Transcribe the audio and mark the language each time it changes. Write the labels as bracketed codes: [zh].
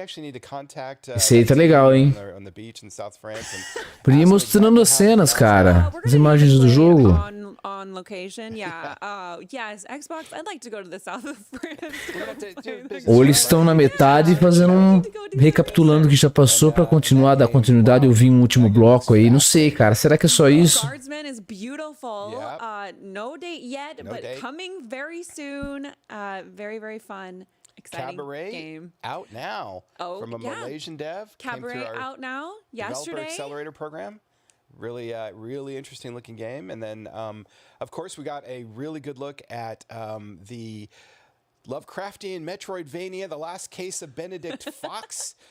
[en] actually need to contact [pt] esse aí tá legal, hein? [en] on the beach in South France. [pt] Por ir mostrando as cenas, cara. As imagens do jogo. [en] On location, yeah. Yes, Xbox. I'd like to go to the south of France. [pt] Ou eles estão na metade fazendo recapitulando o que já passou pra continuar, dar continuidade. Eu vi um último bloco aí, não sei, cara. Será que é só isso? [en] Guardsman is beautiful. No date yet, but coming very soon. Very, very fun. Exciting Cabaret game. Out now. From a Malaysian dev. Cabaret out now. Yesterday. Developer Accelerator program. Really, really interesting looking game. And then, of course, we got a really good look at the Lovecraftian Metroidvania, The Last Case of Benedict Fox.